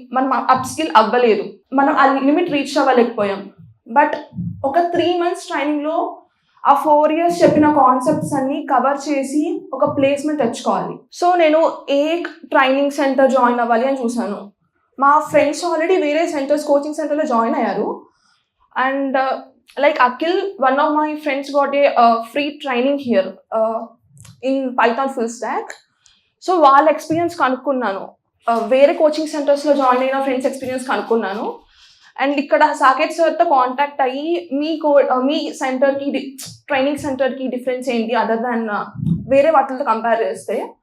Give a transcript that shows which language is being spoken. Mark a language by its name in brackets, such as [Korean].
[Telugu] మనం అప్స్కిల్ అవ్వలేదు, మనం ఆ లిమిట్ రీచ్ అవ్వలేకపోయాం. బట్ ఒక 3 months ట్రైనింగ్లో ఆ 4 years చెప్పిన కాన్సెప్ట్స్ అన్ని కవర్ చేసి ఒక ప్లేస్మెంట్ తెచ్చుకోవాలి. సో నేను ఏ ట్రైనింగ్ సెంటర్ జాయిన్ అవ్వాలి అని చూశాను. మా ఫ్రెండ్స్ ఆల్రెడీ వేరే సెంటర్స్ కోచింగ్ సెంటర్లో జాయిన్ అయ్యారు. [English] And like Akhil, one of my friends got a free training here in Python full stack. [Telugu] So వాళ్ళ ఎక్స్పీరియన్స్ కనుక్కున్నాను, వేరే కోచింగ్ సెంటర్స్లో జాయిన్ అయిన ఫ్రెండ్స్ ఎక్స్పీరియన్స్ కనుక్కున్నాను. అండ్ ఇక్కడ సాకేత్ సార్తో కాంటాక్ట్ అయ్యి మీ సెంటర్కి ట్రైనింగ్ సెంటర్కి డిఫరెన్స్ ఏంటి [English] other than [Telugu] వేరే వాటితో కంపేర్ చేస్తే.